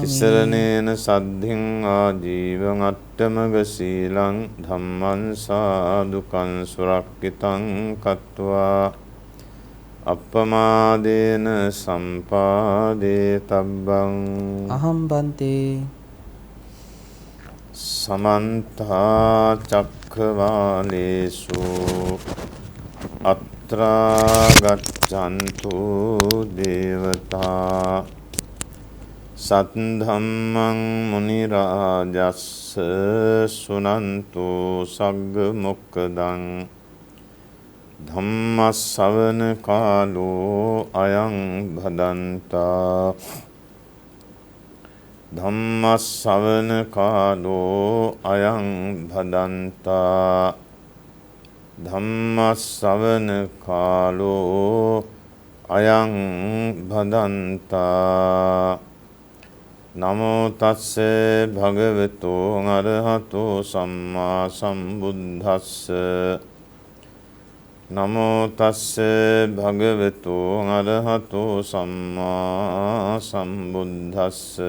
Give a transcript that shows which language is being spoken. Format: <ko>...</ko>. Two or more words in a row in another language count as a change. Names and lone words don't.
<pi>තිසරණේන සද්ධින් ආජීවං අට්ඨමග සීලං ධම්මං සාදුකං සුරක්ඛිතං කତ୍වා අප්පමාදේන සම්පාදේ තබ්බං අහං බන්තේ සමන්ත චක්ඛවාලේසු අත්‍රා ගච්ඡන්තු දේවතා සද්ධම්මං මුනි රාජස්ස සුනන්තු සග්ග මොක්ඛදං ධම්ම ශ්‍රවණ කාලෝ අයං භදන්තා ධම්ම ශ්‍රවණ කාලෝ අයං භදන්තා ධම්ම ශ්‍රවණ කාලෝ අයං භදන්තා නමෝ තස්සේ භගවතු අරහතෝ සම්මා සම්බුද්දස්ස නමෝ තස්සේ භගවතු අරහතෝ සම්මා සම්බුද්දස්ස</pi>